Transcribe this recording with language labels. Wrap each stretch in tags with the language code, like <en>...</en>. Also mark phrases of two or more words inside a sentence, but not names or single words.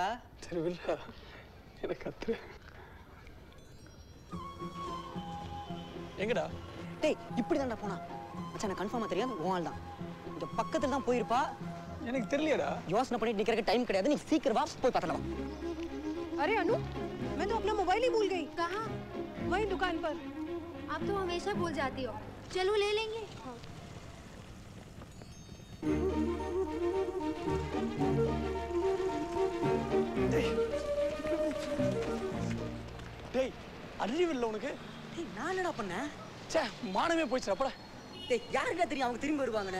<ta>சரி வில்ல எனக்கு கத்து. எங்கடா? டேய் இப்படி தான்டா போனா. மச்சான் நான் கன்ஃபார்மா தெரியாது உன் ஆள் தான். இந்த பக்கத்துல தான் போயிருப்பா. எனக்கு தெரியலடா. யோசனை பண்ணிட்டு நிக்கிறதுக்கு டைம் கிடையாது. நீ சீக்கிரம் வா போய் பார்த்தலாம்.</ta> <hi>अरे अनु मैं तो अपना मोबाइल ही भूल गई। कहाँ? वही दुकान पर। आप तो हमेशा भूल जाती हो। चलो ले लेंगे।</hi> <ta>டேய் அறிவு இல்ல உனக்கு? டேய் நான் என்னடா பண்ணேன்? ச்சே மானமே போயிடுச்சு அப்படா. டேய் யாருடா தெரியும் அவங்க திரும்பி வருவாங்கன்னு?</ta>